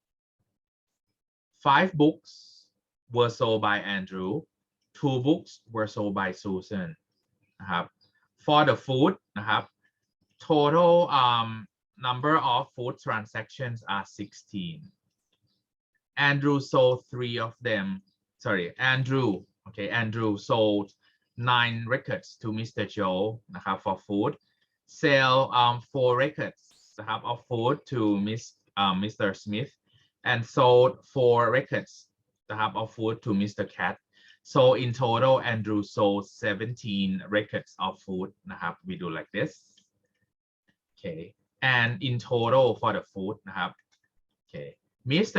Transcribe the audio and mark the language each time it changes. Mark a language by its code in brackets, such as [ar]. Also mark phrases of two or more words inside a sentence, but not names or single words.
[en] 5 books were sold by Andrew 2 books were sold by Susan นะครับ for the food นะครับ total number of food transactions are 16 Andrew sold 3 of them sorry Andrew sold 9 records to Mr. Joe นะครับ for food sell 4 records นะครับ of food to Mr. Smith and sold 4 records นะครับ of food to Mr. Cat so in total Andrew sold 17 records of food นะครับ we do like this okay and in total for the food นะครับ okay Mr.